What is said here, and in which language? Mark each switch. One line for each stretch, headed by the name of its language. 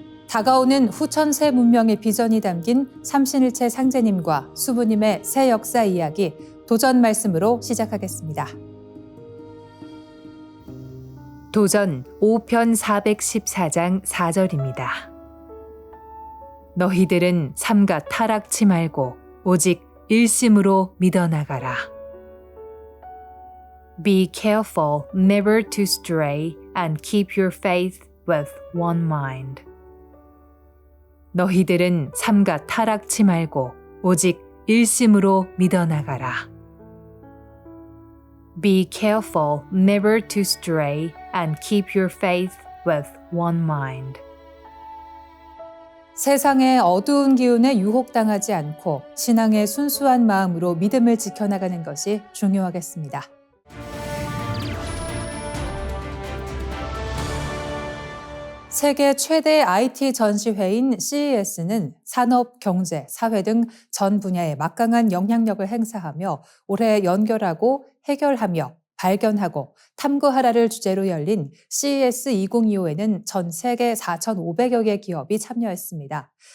Korean: 다가오는 후천세 문명의 비전이 담긴 삼신일체 상제님과 수부님의 새 역사 이야기 도전 말씀으로 시작하겠습니다. 도전 5편 414장 4절입니다. 너희들은 삼가 타락치 말고 오직 일심으로 믿어나가라.
English: Be careful never to stray and keep your faith with one mind.
Korean: 너희들은 삼가 타락치 말고 오직 일심으로 믿어나가라.
English: Be careful never to stray and keep your faith with one mind.
Korean: 세상의 어두운 기운에 유혹당하지 않고 신앙의 순수한 마음으로 믿음을 지켜나가는 것이 중요하겠습니다. 세계 최대 IT 전시회인 CES는 산업, 경제, 사회 등 전 분야에 막강한 영향력을 행사하며 올해 연결하고 해결하며 발견하고 탐구하라를 주제로 열린 CES 2025에는 전 세계 4,500여 개 기업이 참여했습니다.